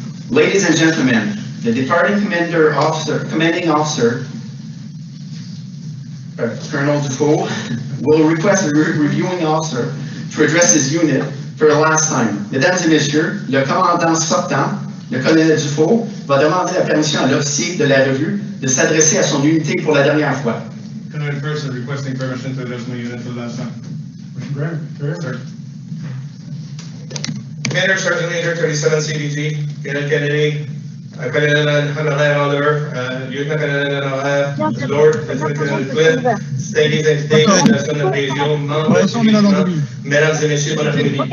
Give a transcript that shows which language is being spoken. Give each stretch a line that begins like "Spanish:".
English: Ladies and gentlemen, the departing commanding officer, Colonel Dufault, will request the reviewing officer to address his unit for the last time.
French: Mesdames et messieurs, le commandant sortant, le colonel Dufault, va demander la permission à l'officier de la revue de s'adresser à son unité pour la dernière fois.
English: Colonel Person requesting permission to address my unit for the last time. Sir. Commander Sergeant Major 37 CDG, Colonel Kennedy, Colonel Honoraire Andor, Lieutenant Colonel Honoraire, Lord, Lieutenant Colonel Flynn, ladies and gentlemen,
French: la zone de région, membres du régiment, mesdames et messieurs, bon après-midi.